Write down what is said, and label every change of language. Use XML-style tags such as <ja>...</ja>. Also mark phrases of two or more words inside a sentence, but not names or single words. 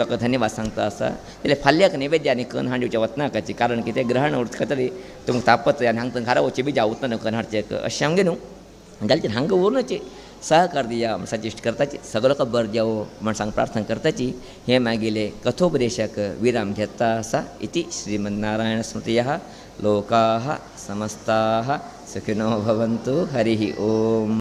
<kok>लोकांक धन्यवाद सांगता आसा जाल्यार फाल्यांक नैवेद्य आनी करून हाडिवचें वचनाकाची कारण कितें ग्रहण उरता तरी तुमकां तापत आनी हांगा घरा वचचें बी जावूच ना करून हाडचें अशें हांवें न्हू जाल्यार हांगा उरूनची सहकार दिया सजेस्ट करताची सगळो लोक बरें जावो म्हण सांग प्रार्थना करताची हे मागिले कथोपदेशक विराम घेता आसा</kok> <sa>इति श्रीमन्नारायण स्मृतयः लोकाः समस्ताः सुखिनो भवन्तु हरिः ओम.</sa>